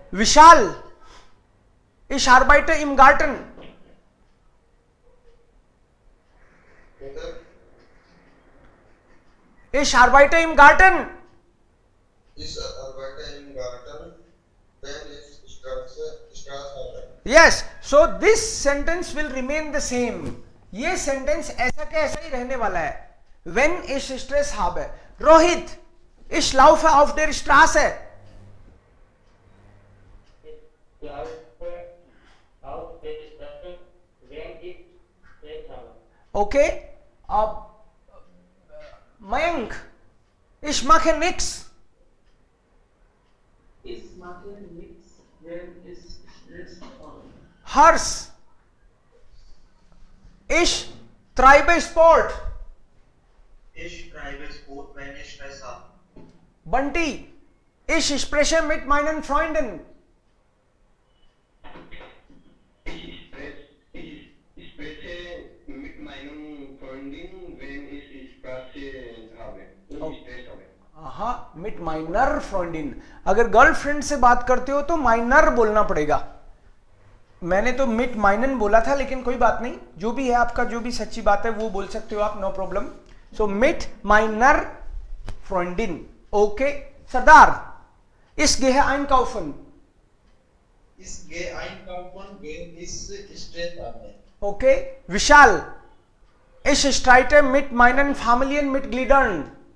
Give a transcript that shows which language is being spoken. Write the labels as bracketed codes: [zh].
[de] Vishal, ich arbeite im Garten. Ich arbeite im Garten. Ich arbeite im Garten, wenn ich Stress habe. [en] Yes, so this sentence will remain the same. [hi] ये sentence ऐसा का ऐसा ही रहने वाला है. [de] Wenn ich Stress habe. Rohit, ich laufe auf der Straße. Ich laufe auf der Straße, wenn ich Stress habe. Okay. Mayank, ich mache nix. Ich mache nichts, wenn ich Stress habe. Harsh, ich treibe Sport. Ich treibe Sport, wenn ich Stress habe. Bunty, ich spreche mit meinen Freunden. Ich spreche mit meinen Freundinnen, wenn ich Stress habe. हाँ, mit meiner Freundin. [hi] अगर girlfriend से बात करते हो तो minor बोलना पड़ेगा. मैंने तो [de] मिट माइनन [hi] बोला था, लेकिन कोई बात नहीं, जो भी है आपका, जो भी सच्ची बात है वो बोल सकते हो आप, नो प्रॉब्लम. [de] सो मिट माइनर फ्रेंडिन. ओके. सरदार, ich gehe einkaufen. Ich gehe einkaufen, wenn ich Stress habe. Okay. Vishal, ich streite mit meinen Familienmitgliedern.